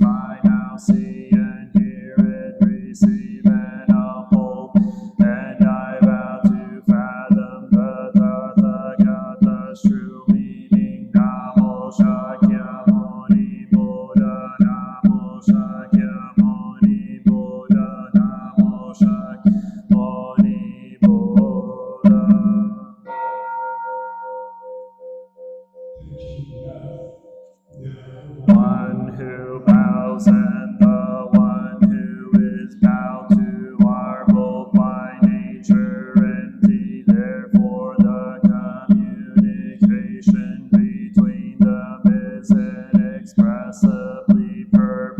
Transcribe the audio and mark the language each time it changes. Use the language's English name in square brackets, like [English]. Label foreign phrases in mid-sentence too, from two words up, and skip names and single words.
[English] I now see and hear and receive and uphold, and I vow to fathom the Tathagata's true meaning. [Sanskrit] Namo Shakyamuni Buddha, Namo Shakyamuni Buddha, Namo Shakyamuni Buddha. [English] One who bows and the one who is bowed to are both by nature empty. Therefore, the communication between them is inexpressibly pure.